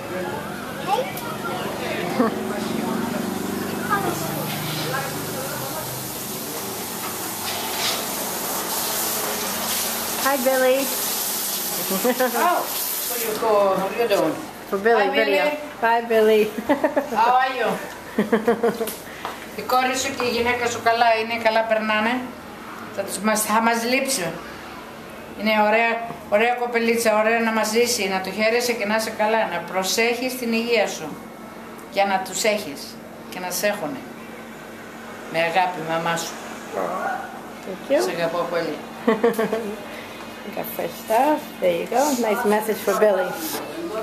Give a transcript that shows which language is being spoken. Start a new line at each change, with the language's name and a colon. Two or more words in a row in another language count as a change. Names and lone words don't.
English: Hi, Billy. Oh, what are you doing? For Billy, Hi, video. Billy. Bye, Billy. How are you?
Greek: Η κόρη σου και η γυναίκα σου καλά είναι, καλά περνάνε. Θα μας λείψει. Είναι ωραία κοπελίτσα, ωραία να μας ζήσει, να το χαίρεσαι και να είσαι καλά. Να προσέχεις την υγεία σου για να τους έχεις και να σε έχουνε. Με αγάπη, μαμά σου.
English: Thank you.
Greek: Σε αγαπώ πολύ.
English: Got fresh stuff. There you go. Nice message for Billy.